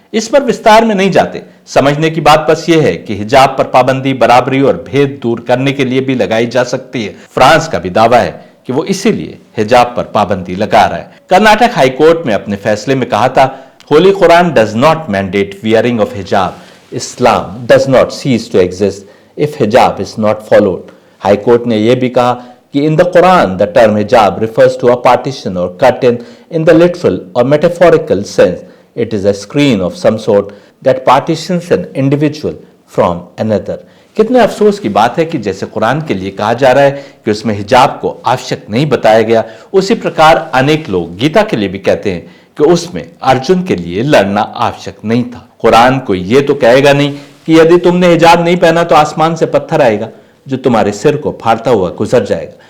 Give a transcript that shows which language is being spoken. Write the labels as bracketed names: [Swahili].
[Hindi] इस पर विस्तार में नहीं जाते। समझने की बात बस यह है कि हिजाब पर पाबंदी बराबरी और भेद दूर करने के लिए भी लगाई जा सकती है। फ्रांस का भी दावा है कि वो इसीलिए हिजाब पर पाबंदी लगा रहा है। कर्नाटक हाईकोर्ट में अपने फैसले में कहा था, [English] Holy Quran does not mandate wearing of hijab, Islam does not cease to exist if hijab is not followed. [Hindi] हाईकोर्ट ने यह भी कहा कि [English] in the Quran the term hijab refers to a partition or curtain in the literal or metaphorical sense. It is a screen of some sort that partitions an individual from another. [Hindi] कितने अफसोस की बात है कि जैसे कुरान के लिए कहा जा रहा है कि उसमें हिजाब को आवश्यक नहीं बताया गया, उसी प्रकार अनेक लोग गीता के लिए भी कहते हैं कि उसमें अर्जुन के लिए लड़ना आवश्यक नहीं था। कुरान को ये तो कहेगा नहीं कि यदि तुमने हिजाब नहीं पहना तो आसमान से पत्थर आएगा जो तुम्हारे सिर को फाड़ता हुआ गुजर जाएगा।